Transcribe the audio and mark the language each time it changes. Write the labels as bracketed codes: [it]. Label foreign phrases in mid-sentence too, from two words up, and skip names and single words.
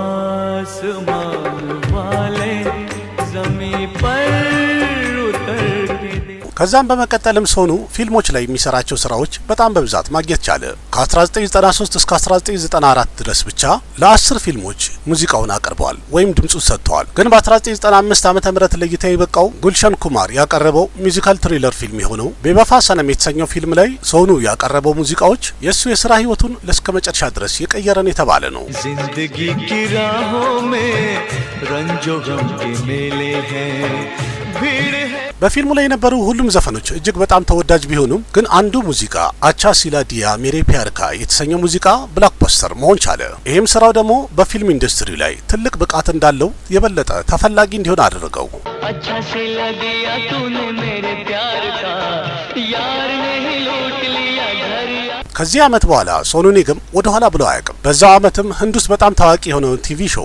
[am] ከዛም በመቀጠልም ሶኑ ፊልሞች ላይ የሚሰራቸው ስራዎች በጣም በብዛት ማግኘት ቻለ። ከ1993 እስከ 1994 ድረስ ብቻ ለ10 ፊልሞች ሙዚቃውን አቅርበዋል ወይም ድምጹን ሰጥተዋል። ግን በ1995 ዓ.ም ለእይታ የበቃው ጉልሸን ኩማር ያቀረበው [en] musical thriller [am] ፊልም የሆነው ቤወፋ ሰነም የተሰኘው ፊልም ላይ ሶኑ ያቀረበው ሙዚቃዎች የሱ የስራ ህይወቱን ለስከ መጨረሻ ድረስ የቀየረን የተባለ ነው። [hi] ज़िंदगी की राहों में रंजो ग़म के मेले हैं भीड़ है። [am] በፊልሙ ላይ የነበሩ ሁሉም ዘፈኖች እጅግ በጣም ተወዳጅ ቢሆኑም ግን አንዱ ሙዚቃ አቻ ሲላ ዲያ ሜሬ ፒያርካ የተሰኘው ሙዚቃ ብላክባስተር መሆን ቻለ። ይህም ስራው ደግሞ በፊልም ኢንዱስትሪ ላይ ትልቅ ብቃት እንዳለው የበለጠ ተፈላጊ እንዲሆን አደረገው። [hi] अच्छा सिला दिया तूने मेरे प्यार का यार नहीं लूट लिया घरिया። [am] ከዚህ አመት በኋላ ሶኑ ኒገም ወደ ኋላ ብሎ አያውቅም። በዛው አመትም ህንድ ውስጥ በጣም ታዋቂ የሆነው [en] TV show